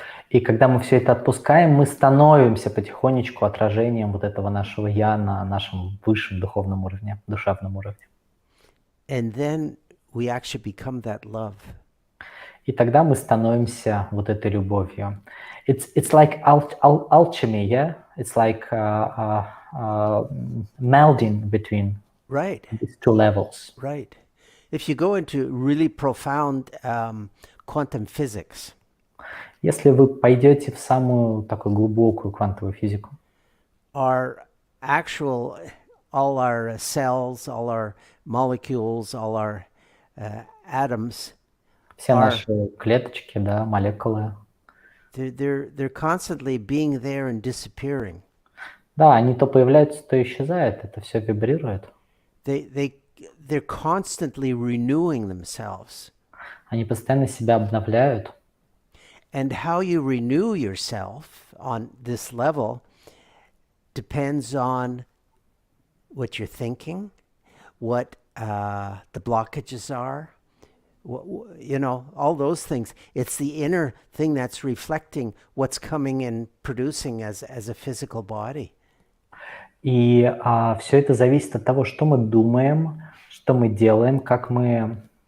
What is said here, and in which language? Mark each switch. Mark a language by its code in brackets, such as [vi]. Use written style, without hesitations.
[ru] И когда мы все это отпускаем, мы становимся потихонечку отражением вот этого нашего «я» на нашем высшем духовном уровне, душевном уровне. [en] And then we actually become that love. [ru] И тогда мы становимся вот этой любовью. [en] It's like alchemy, yeah? It's like melding between these two levels. Right. If you go into really profound quantum physics, [ru] если вы пойдете в самую такую глубокую квантовую физику, [en] all our cells, all our molecules, all our atoms, [ru] все наши клеточки, да, молекулы, [en] they're constantly being there and disappearing. [ru] Да, они то появляются, то исчезают, это все вибрирует. [en] They're constantly renewing themselves. [ru] Они постоянно себя обновляют. [en] And how you renew yourself on this level depends on what you're thinking, what the blockages are, all those things. It's the inner thing that's reflecting what's coming and producing as a physical body. [ru] И все это зависит от того, что мы думаем, что мы делаем, как мы...